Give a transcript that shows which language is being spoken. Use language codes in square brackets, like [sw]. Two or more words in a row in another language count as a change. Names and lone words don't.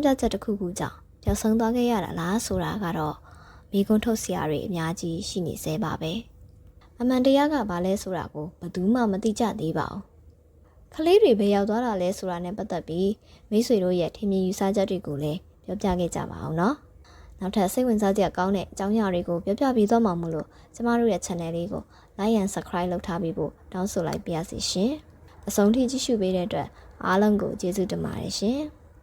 [my] ပြချက်တစ်ခုခုကြောင့်ပျောက်ဆုံးသွားခဲ့ရတာလားဆိုတာကတော့မိကွန်းထုတ်စရာတွေအများကြီးရှိနေသေးပါပဲ။အမှန်တရားကဘာလဲဆိုတာကိုဘယ်သူမှမသိကြသေးပါဘူး။ကလေးတွေဘယ်ရောက်သွားတာလဲဆိုတာနဲ့ပတ်သက်ပြီးမိတ်ဆွေတို့ရဲ့ထင်မြင်ယူဆချက်တွေကိုလည်းပြောပြခဲ့ကြပါအောင်နော်။နောက်ထပ်စိတ်ဝင်စားစရာကောင်းတဲ့အကြောင်းအရာတွေကိုပြောပြပေးသွားမှာမို့လို့ကျမတို့ရဲ့ channel လေးကို [en] like and subscribe [my] လုပ်ထားပြီးဖို့တောင်းဆိုလိုက်ပါရစေရှင်။အဆုံးထိကြည့်ရှုပေးတဲ့အတွက်အားလုံးကိုကျေးဇူးတင်ပါတယ်ရှင်။